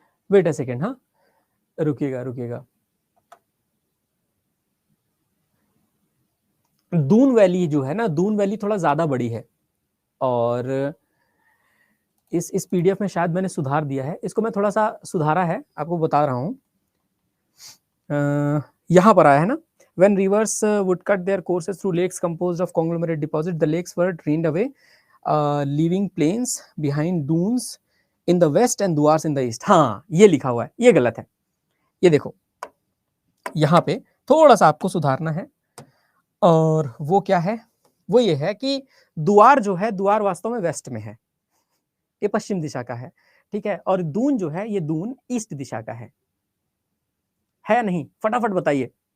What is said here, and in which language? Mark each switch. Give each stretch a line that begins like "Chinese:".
Hindi: Wait a second, हाँ रुकिएगा रुकिएगा। Doon valley जो है ना, दून वैली थोड़ा ज्यादा बड़ी है और इस पीडीएफ में शायद मैंने सुधार दिया है, इसको मैं थोड़ा सा सुधारा है, आपको बता रहा हूँ। यहाँ पर आया है ना,
English: when rivers would cut their courses through lakes composed of conglomerate deposit, the lakes were drained away, leaving plains behind dunes in the west and duars in the east।
Hindi: हाँ ये लिखा हुआ है, ये गलत है। ये देखो यहाँ पे थोड़ा सा आपको सुधारना है और वो क्या है? वो ये है कि द्वार जो है, द्वार वास्तव में वेस्ट में है, ये पश्चिम दिशा का है, ठीक है। और दून जो है, ये दून ईस्ट दिशा का है या नहीं? फटाफट बताइए।